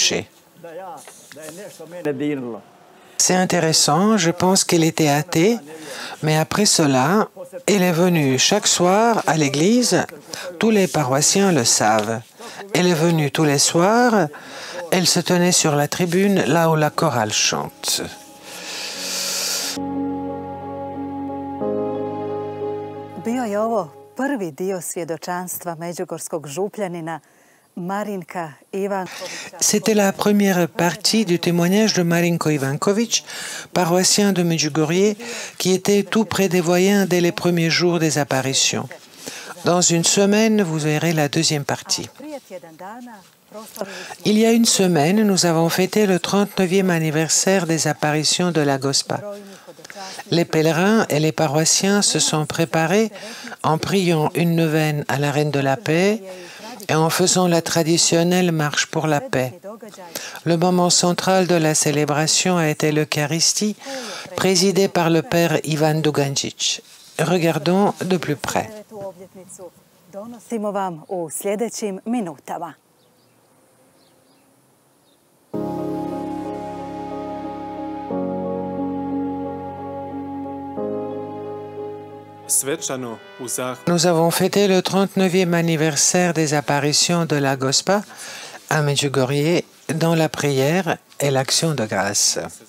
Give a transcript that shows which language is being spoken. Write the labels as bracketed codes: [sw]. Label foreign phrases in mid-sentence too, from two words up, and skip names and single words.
[fr] » C'est intéressant, je pense qu'elle était athée, mais après cela, elle est venue chaque soir à l'église, tous les paroissiens le savent. Elle est venue tous les soirs, elle se tenait sur la tribune, là où la chorale chante. [hr] Bio je ovo prvi dio svjedočanstva međugorskog župljanina Marinka Ivankovića. [fr] C'était la première partie du témoignage de Marinko Ivanković, paroissien de Medjugorje, qui était tout près des voyants dès les premiers jours des apparitions. Dans une semaine, vous verrez la deuxième partie. Il y a une semaine, nous avons fêté le 39e anniversaire des apparitions de la Gospa. Les pèlerins et les paroissiens se sont préparés en priant une neuvaine à la Reine de la Paix et en faisant la traditionnelle marche pour la paix. Le moment central de la célébration a été l'Eucharistie, présidée par le père Ivan Dugančić. Regardons de plus près. [hr] Donosimo vam u sljedećim minutama. [fr] Nous avons fêté le 39e anniversaire des apparitions de la Gospa à Medjugorje dans la prière et l'action de grâce.